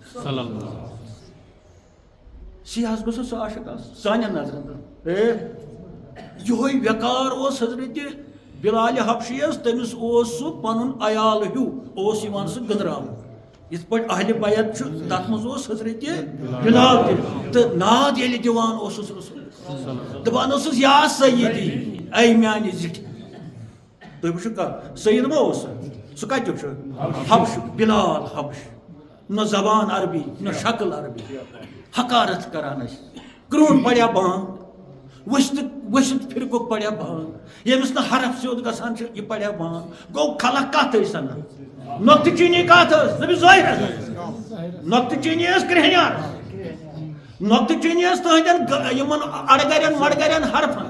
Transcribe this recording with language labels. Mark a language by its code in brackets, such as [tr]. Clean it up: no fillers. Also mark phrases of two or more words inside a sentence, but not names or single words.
[ks] سیاہس گوٚژھ سُہ عاشق آسُن سانٮ۪ن نظرن یِہوے ویقار اوس حضرت بلال حبشیس تٔمِس اوس سُہ پنُن عیال ہیوٗ اوس یِوان سُہ گٔنٛدراونہٕ یِتھ پٲٹھۍ اہلِ بیت چھُ تتھ منٛز اوس حضرت بلال تہِ تہٕ ناد ییٚلہِ دِوان اوسُس رسول دپان اوسُس [ar] یا سیدی [ks] اے میانہِ زِٹھِ تُہۍ وٕچھِو کتھ سید ما اوس سُہ کتیُک چھُ حبشُک بلال حبش نہ زبان عربی نہ شکل عربی حقارت کران ٲسۍ کرٛہُن پڑیا بانگ ؤسِتھ پھرکُک پڑیا بانگ ییٚمِس نہٕ حرف سیوٚد گژھان چھُ یہِ پڑیا بانگ گوٚو خلق کتھ ٲسۍ سنان نۄقتہٕ چیٖنی کتھ ٲس نبی ظٲہر نۄقتہٕ چیٖنی ٲس کرٛہنیار نۄقتہٕ چیٖنی ٲس تٕہنٛدٮ۪ن یِمن اڑگرٮ۪ن وڑگرٮ۪ن حرفن